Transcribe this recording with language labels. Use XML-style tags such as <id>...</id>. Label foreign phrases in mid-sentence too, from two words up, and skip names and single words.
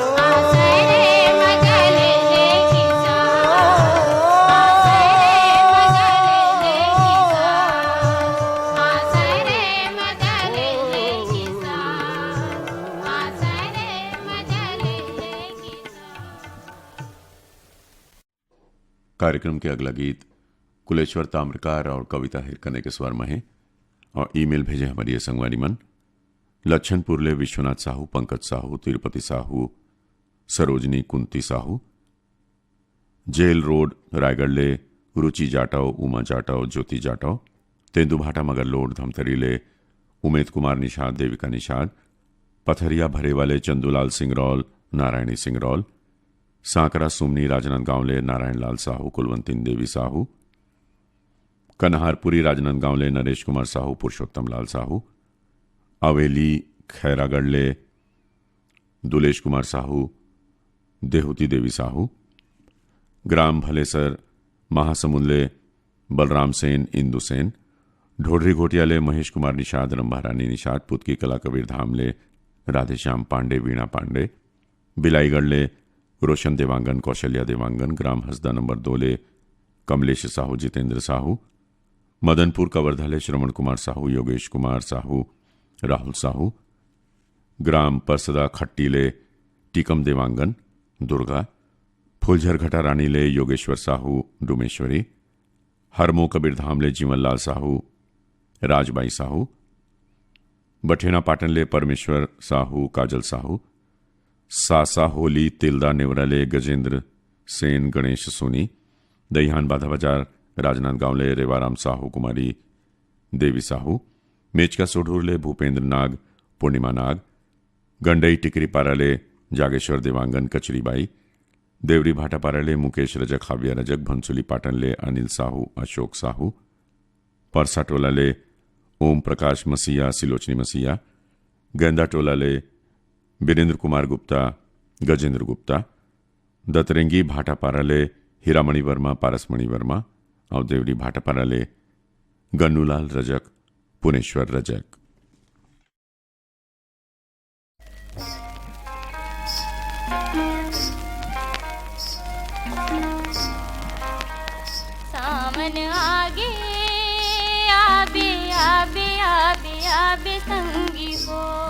<hne>आसे रे मजा ले ले किसान आसे रे मजा ले ले किसान आसे रे मजा ले ले किसान आसे रे मजा ले ले किसान। कार्यक्रम के अगला गीत कुलेश्वर ताम्रकार और कविता हिरकने के स्वर में है और ईमेल भेजे हमारी ये संगवारी मन लच्छनपुरले विश्वनाथ साहू, पंकज साहू, तिरुपति साहू, सरोजनी कुंती साहू, जेल रोड रायगढ़ले रुचि जाटव, उमा जाटव, ज्योति जाटव, तेंदुभाटा मगरलोड धमतरीले उमेद कुमार निषाद, देविका निषाद, पथरिया भरे वाले चंदूलाल सिंगरौल, नारायणी सिंगरौल, सांकरा सुमनी राजनांदगांवले नारायण लाल साहू, कुलवंतीन देवी साहू, कन्हारपुरी राजनांदगांवले नरेश कुमार साहू, पुरुषोत्तम लाल साहू, अवेली खैरागढ़ले दुलेश कुमार साहू, देहूती देवी साहू, ग्राम भलेसर महासमुंदले बलराम सेन, इंदु सेन, ढोडरी घोटियाले महेश कुमार निषाद, रंभारानी निषाद, पुतकी कला कबीर धामले राधेश्याम पांडे, वीणा पांडे, बिलाईगढ़ले रोशन देवांगन, कौशल्या देवांगन, ग्राम हसदा नंबर 2 ले कमलेश साहू, जितेंद्र साहू, मदनपुर कवर्धाले श्रवण कुमार साहू, योगेश कुमार साहू, राहुल साहू, ग्राम परसदा खट्टीले टीकम देवांगन, दुर्गा, फुलझर घटा रानीले योगेश्वर साहू, डुमेश्वरी, हरमो कबीरधामले जीवनलाल साहू, राजबाई साहू, बठेना पाटनले परमेश्वर साहू, काजल साहू, सासा होली तिल्दा नेवराले गजेंद्र सेन, गणेश सोनी, दहिहान बाधा बाजार राजनांदगांवले रेवाराम साहू, कुमारी देवी साहू, मेचका सोढूरले भूपेंद्र नाग, पूर्णिमा नाग, गंडई टिकरी पाराले जागेश्वर देवांगन, कचरीबाई, देवरी भाटापाराले मुकेश रजक, हाविया रजक, भंसुली पाटनले अनिल साहू, अशोक साहू, परसा टोलाले ओम प्रकाश मसीहा, सिलोचनी मसीहा, गेंदा टोलाले वीरेंद्र कुमार गुप्ता, गजेंद्र गुप्ता, दतरेंगी भाटापाराले हीरामणि वर्मा, पारसमणि वर्मा और देवरी भाटापाराले गन्नूलाल रजक, पुनेश्वर रजक। सावन आगे आबे आबे आबे आबे संगी हो</hne>